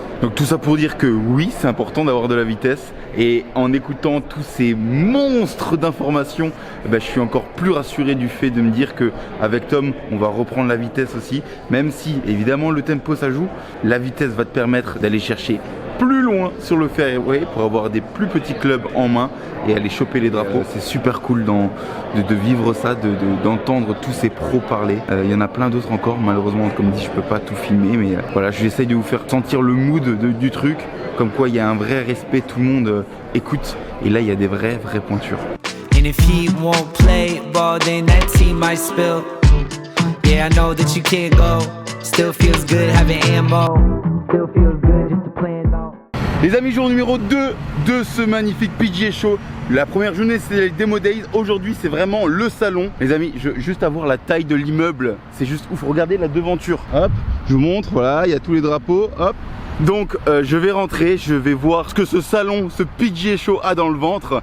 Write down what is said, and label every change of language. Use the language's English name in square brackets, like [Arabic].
[French] Donc tout ça pour dire que oui, c'est important d'avoir de la vitesse et en écoutant tous ces monstres d'informations, je suis encore plus rassuré du fait de me dire que avec Tom, on va reprendre la vitesse aussi, même si évidemment le tempo ça joue, la vitesse va te permettre d'aller chercher plus loin sur le fairway pour avoir des plus petits clubs en main et aller choper les drapeaux. C'est super cool de vivre ça, d'entendre tous ces pros parler. Il y en a plein d'autres encore, malheureusement comme dit je peux pas tout filmer, mais voilà, j'essaye de vous faire sentir le mood du truc, comme quoi il y a un vrai respect, tout le monde écoute et là il y a des vraies pointures. [English] And if he won't play ball, then that team might spill. Yeah, I know that you can't go. Still feels good having ammo. Still feels good just to play it out. [French] Les amis, jour numéro 2 de ce magnifique PGA Show. La première journée c'était les Demo Days, aujourd'hui c'est vraiment le salon. Les amis, juste à voir la taille de l'immeuble, c'est juste ouf, regardez la devanture. Hop, je vous montre, voilà, il y a tous les drapeaux, hop. Donc je vais rentrer, je vais voir ce que ce salon, ce PGA Show a dans le ventre.